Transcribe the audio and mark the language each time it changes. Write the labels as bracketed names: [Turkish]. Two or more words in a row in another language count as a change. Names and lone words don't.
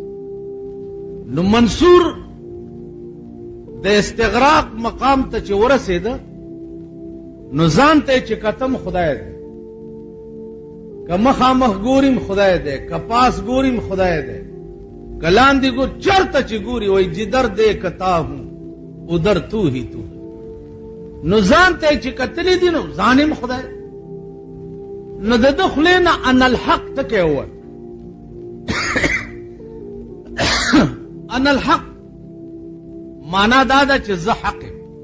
[Pashto] نو منصور د استغراق مقام ته چې ورسېده نو ځان ته چې کتم خدای دی، که مخامخ ګوریم خدای دی، که پاس ګوریم خدای دی، که لاندې ګور چرته چې ګوري وایي [Urdu] جدر دے کتا ہوں ادھر تو ہی تو. [Pashto] نو ځان ته چې کتلی دي نو ځان هم خدای. نو د ده خولې نه [Arabic] ان الحق [Pashto] ټکی ووت. [Arabic] ان الحق [Pashto] معنا دا ده چې زه حق یم.